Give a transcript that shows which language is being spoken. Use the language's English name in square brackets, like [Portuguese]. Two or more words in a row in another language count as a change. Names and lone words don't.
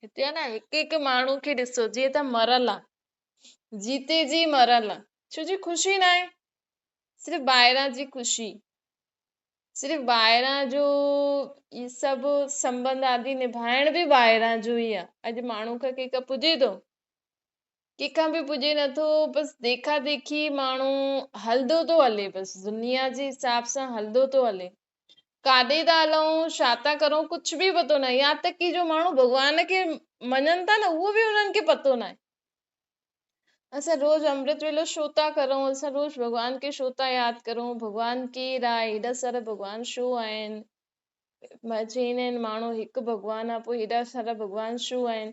[Sindhi] हिते आहे न हिकु हिकु माण्हू खे ॾिसो, जीअं त मरल आहे, जीते जी मरल आहे, छो जी ख़ुशी न आहे, सिर्फ़ु ॿाहिरां जी ख़ुशी, सिर्फ़ु ॿाहिरां जो इहे सभु संबंध आदि निभाइण बि ॿाहिरां जो ई आहे। अॼु माण्हू खां कंहिंखां पुॼे थो, कंहिंखां बि पुॼे नथो, बसि देखा देखी माण्हू हलंदो थो हले, बसि दुनिया जे हिसाब सां हलंदो थो हले। काॾे था हलूं, छा था करूं, कुझु बि पतो न आहे। या तक कि जो माण्हू भॻवान खे मञनि था न, उहो बि उन्हनि खे पतो न आहे। असां रोज़ अमृत वेलो छो था करूं, असां रोज़ भॻवान खे छो था यादि करूं, भॻवान केरु आहे, हेॾा सारा भॻवान छो आहिनि। चईंदा आहिनि माण्हू हिकु भॻवानु आहे, पोइ हेॾा सारा भॻवान छो आहिनि।